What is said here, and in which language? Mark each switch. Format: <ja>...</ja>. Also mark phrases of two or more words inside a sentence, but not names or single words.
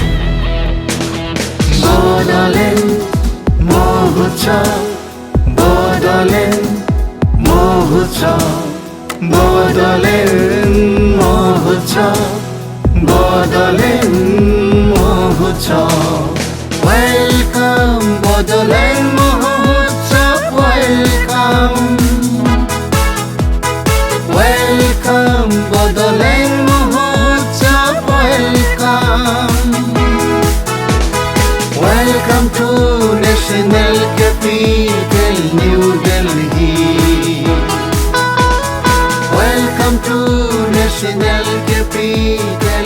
<hi>बड़ोलेण्ड महोत्सव बड़ोलेण्ड महोत्सव बड़ोलेण्ड महोत्सव बड़ोलेण्ड महोत्सव</hi> <en>Welcome Bodoland Mahotsav welcome Welcome Bodoland Mahotsav welcome Welcome to National Capital New Delhi Welcome to National Capital</en>